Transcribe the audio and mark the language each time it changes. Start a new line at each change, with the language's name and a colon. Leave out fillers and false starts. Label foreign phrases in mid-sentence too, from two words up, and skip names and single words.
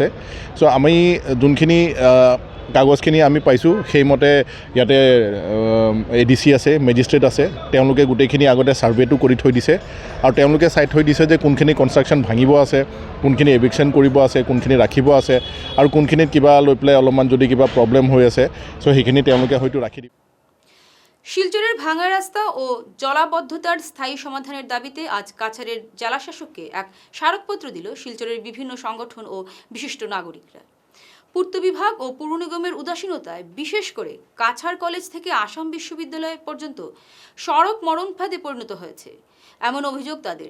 Assamese: চ' আমি যোনখিনি কাগজখিনি আমি পাইছোঁ সেইমতে ইয়াতে ADC আছে, মেজিষ্ট্ৰেট আছে, তেওঁলোকে গোটেইখিনি আগতে ছাৰ্ভেটো কৰি থৈ দিছে আৰু তেওঁলোকে চাই থৈ দিছে যে কোনখিনি কনষ্ট্ৰাকশ্যন ভাঙিব আছে, কোনখিনি এভিকশ্যন কৰিব আছে, কোনখিনি ৰাখিব আছে আৰু কোনখিনিত কিবা লৈ পেলাই অলপমান যদি কিবা প্ৰব্লেম হৈ আছে চ' সেইখিনি তেওঁলোকে হয়তো ৰাখি দিব।
Bangla: শিলচরের ভাঙা রাস্তা ও জলাবদ্ধতার স্থায়ী সমাধানের দাবিতে আজ কাছাড়ের জেলা শাসককে এক স্মারকপত্র দিল শিলচরের বিভিন্ন সংগঠন ও বিশিষ্ট নাগরিকরা। পূর্ত বিভাগ ও পুর নিগমের উদাসীনতায় বিশেষ করে কাছাড় কলেজ থেকে আসাম বিশ্ববিদ্যালয় পর্যন্ত সড়ক মরণফাঁদে পরিণত হয়েছে এমন অভিযোগ তাদের।